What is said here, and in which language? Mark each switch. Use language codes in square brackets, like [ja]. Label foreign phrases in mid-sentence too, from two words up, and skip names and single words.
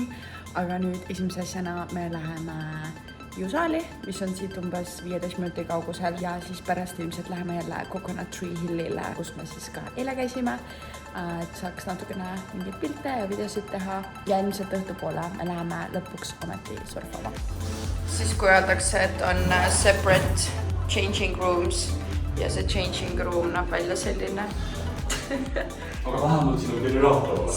[et] Aga nüüd esimese asjana me läheme Juusaali, mis on siit umbes 15 minuti kaugusel ja siis pärast ilmselt läheme jälle Coconut Tree Hillile, kus me siis ka eile käisime, et saaks natukene mingeid pilte ja videosid teha ja ilmselt õhtupoole me läheme lõpuks ometi surfama. Siis kui öeldakse, et on [en] separate changing rooms [et] ja see [en] changing room [et] näeb välja selline. Aga vähemalt siin on generaator olemas.